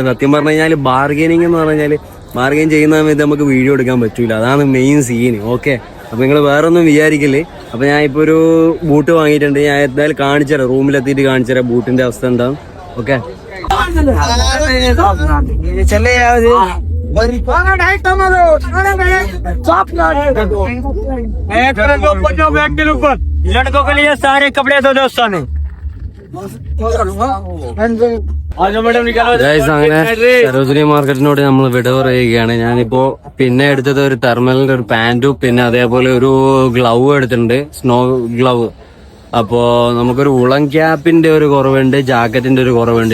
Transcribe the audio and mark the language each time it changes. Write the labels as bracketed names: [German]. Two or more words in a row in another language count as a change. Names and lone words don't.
[Malayalam] സത്യം പറഞ്ഞു കഴിഞ്ഞാൽ ബാർഗനിങ് എന്ന് പറഞ്ഞാല് ബാർഗൻ ചെയ്യുന്ന സമയത്ത് നമുക്ക് വീഡിയോ എടുക്കാൻ പറ്റൂല. അതാണ് മെയിൻ സീന്. ഓക്കെ, അപ്പൊ നിങ്ങൾ വേറെ ഒന്നും വിചാരിക്കില്ലേ. അപ്പൊ ഞാൻ ഇപ്പൊ ഒരു ബൂട്ട് വാങ്ങിയിട്ടുണ്ട്. ഞാൻ എന്തായാലും കാണിച്ചുതരാം, റൂമിലെത്തിയിട്ട് കാണിച്ചുതരാം ബൂട്ടിന്റെ അവസ്ഥ എന്താവും. ഓക്കെ, [Hindi] चले लड़कों के लिए सारे कपड़े दो दोस्तों ने [Malayalam] ഗൈസ് അങ്ങനെ സരോജിനി മാർക്കറ്റിനോട് നമ്മൾ വിട പറയുകയാണ്. ഞാനിപ്പോ പിന്നെ എടുത്തത് ഒരു തെർമലിന്റെ ഒരു പാന്റും പിന്നെ അതേപോലെ ഒരു ഗ്ലൗ എടുത്തിട്ടുണ്ട്, സ്നോ ഗ്ലൗ. അപ്പോ നമുക്കൊരു ഉളം ക്യാപ്പിന്റെ ഒരു കുറവുണ്ട്, ജാക്കറ്റിന്റെ ഒരു കുറവുണ്ട്.